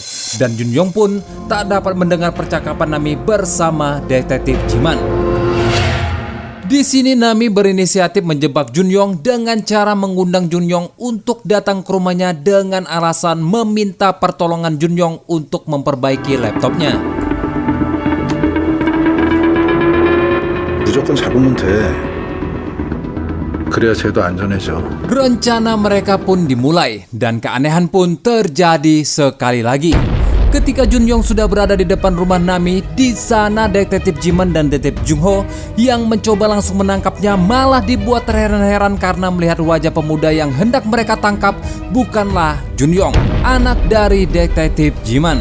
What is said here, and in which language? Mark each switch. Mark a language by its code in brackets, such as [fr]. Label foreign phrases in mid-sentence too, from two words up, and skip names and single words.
[id] Dan Jun Yong pun tak dapat mendengar percakapan Nami bersama detektif Jiman. Di sini Nami berinisiatif menjebak Jun Yong dengan cara mengundang Jun Yong untuk datang ke rumahnya dengan alasan meminta pertolongan Jun Yong untuk memperbaiki laptopnya. [ko] 무조건 잡으면 돼. 그래야 쟤도 안전해져. [id] Rencana mereka pun dimulai dan keanehan pun terjadi sekali lagi. Ketika Jun Yong sudah berada di depan rumah Nami, di sana detektif Jiman dan detektif Jungho yang mencoba langsung menangkapnya malah dibuat terheran-heran karena melihat wajah pemuda yang hendak mereka tangkap bukanlah Jun Yong, anak dari detektif Jiman.